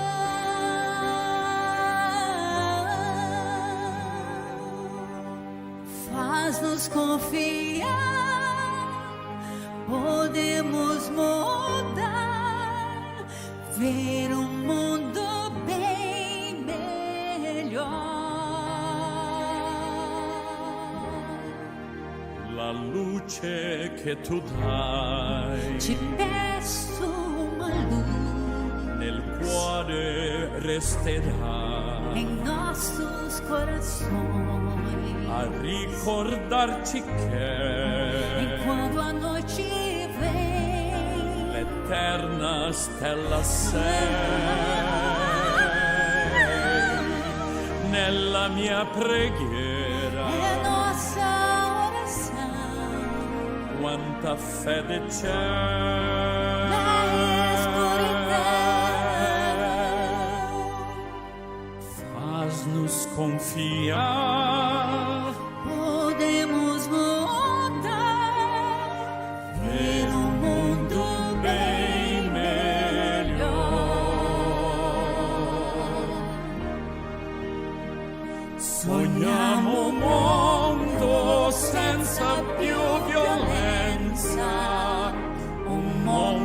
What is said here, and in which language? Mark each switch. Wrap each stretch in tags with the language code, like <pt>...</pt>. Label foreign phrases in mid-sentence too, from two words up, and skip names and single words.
<pt>faz-nos confiar, podemos mudar, ver um mundo bem melhor.</pt> <it>La luce che tu dai</it> <pt>Te peço uma luz</pt> <it>nel cuore resterà</it> <pt>em nossos corações,</pt> <it>a ricordarci che</it> <pt>enquanto a noite vem,</pt> <it>l'eterna stella sei nella mia preghiera.</it> <pt>é nossa oração.</pt> <it>Quanta fede c'è</it> <pt>Na escuridão faz-nos confiar, podemos mudar, ver um mundo bem melhor.</pt> <it>sogniamo un mondo senza più violenza,</it> <pt>Um</pt>